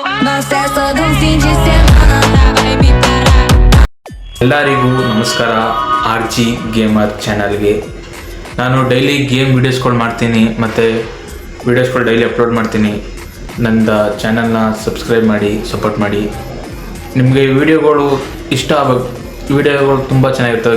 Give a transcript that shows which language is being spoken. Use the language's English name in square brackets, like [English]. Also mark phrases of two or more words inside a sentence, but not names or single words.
[Portuguese] Nós é só de fim de semana, tá? Vai me parar. [Kannada] ಎಲ್ಲರಿಗೂ ನಮಸ್ಕಾರ. RG ಗೇಮರ್ ಚಾನಲ್ಗೆ ನಾನು [English] daily game [Kannada] ವೀಡಿಯೋಸ್ಗಳು ಮಾಡ್ತೀನಿ ಮತ್ತು ವೀಡಿಯೋಸ್ಗಳು [English] daily upload [Kannada] ಮಾಡ್ತೀನಿ. ನನ್ನ ಚಾನಲ್ನ ಸಬ್ಸ್ಕ್ರೈಬ್ ಮಾಡಿ ಸಪೋರ್ಟ್ ಮಾಡಿ. ನಿಮಗೆ ವಿಡಿಯೋಗಳು ಇಷ್ಟ ಆಗಬೇಕು. ವಿಡಿಯೋಗಳು ತುಂಬ ಚೆನ್ನಾಗಿರ್ತವೆ.